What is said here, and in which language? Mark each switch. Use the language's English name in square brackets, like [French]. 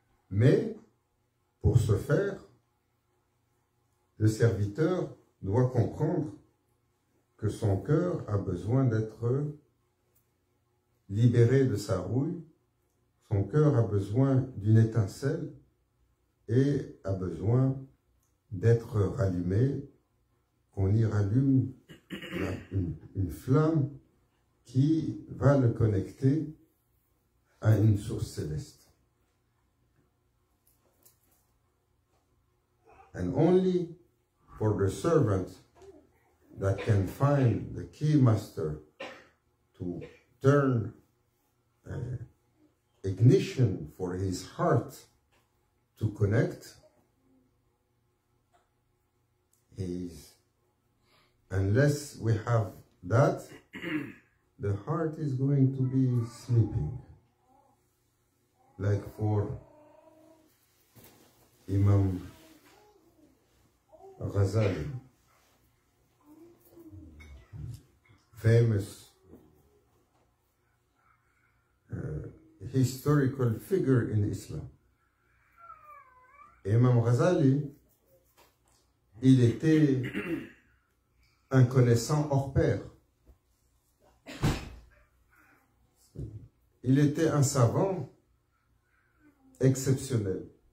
[French] Mais, pour ce faire, le serviteur doit comprendre que son cœur a besoin d'être libéré de sa rouille, son cœur a besoin d'une étincelle et a besoin d'être rallumé, qu'on y rallume une flamme qui va le connecter à une source céleste. [English] And only for the servant that can find the key master to turn ignition for his heart to connect, unless we have that, the heart is going to be sleeping, like for Imam Ghazali, famous historical figure in Islam. [French] Imam Ghazali, il était un connaissant hors pair. Il était un savant exceptionnel.